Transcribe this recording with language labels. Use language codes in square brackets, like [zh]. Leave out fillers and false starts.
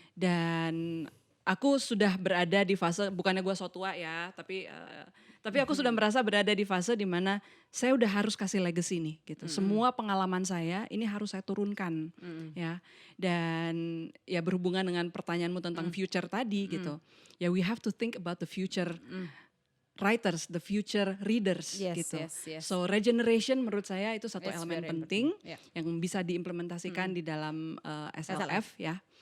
[id] Dan aku sudah berada di fase, bukannya gue so tua ya, tapi aku sudah merasa berada di fase di mana saya udah harus kasih legacy nih gitu. Semua pengalaman saya ini harus saya turunkan ya. Dan ya berhubungan dengan pertanyaanmu tentang [en] future [id] tadi gitu. [en] Ya, we have to think about the future writers, the future readers [id] gitu. [en] Yes. [id] So regeneration menurut saya itu satu elemen penting [en] important. [id] yang bisa diimplementasikan di dalam SLF ya.